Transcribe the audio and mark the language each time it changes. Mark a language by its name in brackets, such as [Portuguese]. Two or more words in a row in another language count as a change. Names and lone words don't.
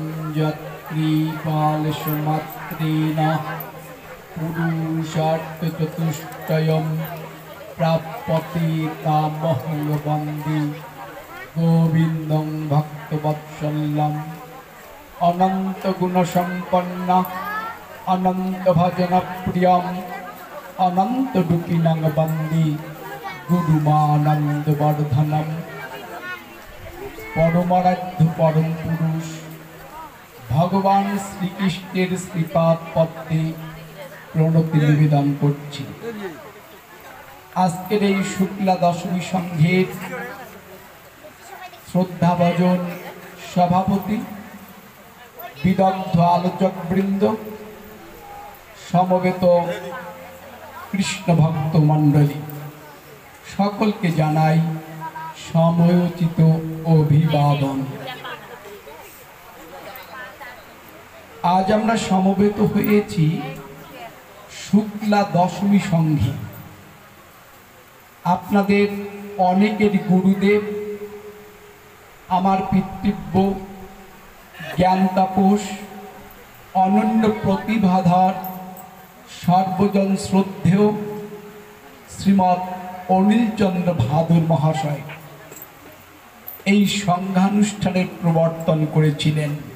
[Sanskrit] यत्कृपालसुमात्रेण पुरुषार्थचतुष्टयं प्राप्यते तामहं वन्दे गोविन्दं भक्तवत्सल्यम् अनन्तगुणसम्पन्न अनन्तभजनप्रियम् अनन्तदुःखिनं वन्दे गुरुमानन्दवर्धनम् [Bangla] পরমারাধ্য পরম পুরুষ ভগবান শ্রীকৃষ্ণের শ্রীপাদ পদ্মে প্রণতি নিবেদন করছি। आजकेर এই শুক্লা দশমী সংঘের শ্রদ্ধাভাজন সভাপতি বিদগ্ধ আলোচক বৃন্দ সমবেত কৃষ্ণ ভক্ত মণ্ডলী সকলকে জানাই সময়োচিত অভিবাদন। आज আমরা সমবেত হয়েছি শুক্লা দশমী সংঘে। আপনাদের অনেকের গুরুদেব আমার পিতৃব্য জ্ঞান তাপস অনন্য প্রতিভাধর সর্বজন শ্রদ্ধেয় শ্রীমৎ অনিল চন্দ্র ভাদুর মহাশয় এই সংঘানুষ্ঠানের প্রবর্তন করেছিলেন।